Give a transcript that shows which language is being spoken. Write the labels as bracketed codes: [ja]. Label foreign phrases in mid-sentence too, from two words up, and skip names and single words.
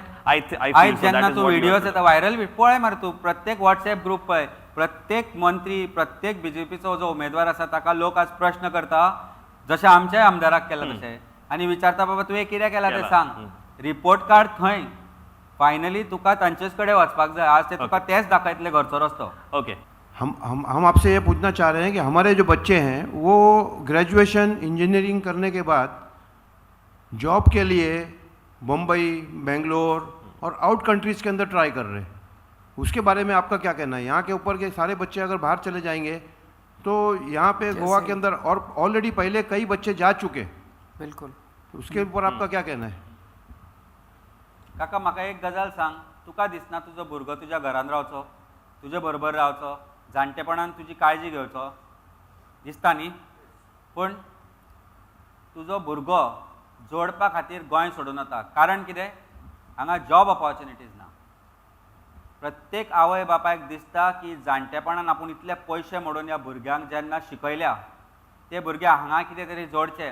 [kok] आयज जेन्ना तूं व्हिडियोज येता व्हायरल, पळय मरे तूं, प्रत्येक [en] WhatsApp group [kok] पळय, प्रत्येक मंत्री, प्रत्येक BJPचो जो उमेदवार आसा ताका लोक आज प्रश्न करता, जशे आमच्याय आमदाराक केला तशें, आनी विचारता बाबा तुवें कितें केलां तें सांग. [en] report card [kok] थंय. फायनली तुका तांचेच कडेन वचपाक जाय. आज ते तुका तेच दाखयतले घरचो रस्तो. [hi] ओके, हम आपसे ये पूछना चाह रहे हैं कि हमारे जो बच्चे हैं वो [en] graduation engineering [hi] करने के बाद जॉब के लिए मुंबई, बेंगलोर और [en] out countries [hi] के अंदर ट्राई कर रहे हैं. उसके बारे में आपका क्या कहना है? यहाँ के ऊपर के सारे बच्चे अगर बाहर चले जाएंगे तो यहाँ पे गोवा के अंदर और ऑलरेडी पहले कई बच्चे जा चुके. बिल्कुल. उसके ऊपर आपका क्या कहना है? [kok] काका म्हाका एक गजाल सांग, तुका दिसना तुजो भुरगो तुज्या घरान रावचो, तुजे बरोबर रावचो, जाणटेपणान तुजी काळजी घेवचो? दिसता न्ही? पूण तुजो भुरगो जोडपा खातीर गोंय सोडून वता. कारण कितें? हांगा [en] job opportunities [kok] ना. प्रत्येक आवय बापायक दिसता की जाणटेपणान आपूण इतले पयशे मोडून ह्या भुरग्यांक जेन्ना शिकयल्या, ते भुरगे हांगा कितें तरी जोडचे.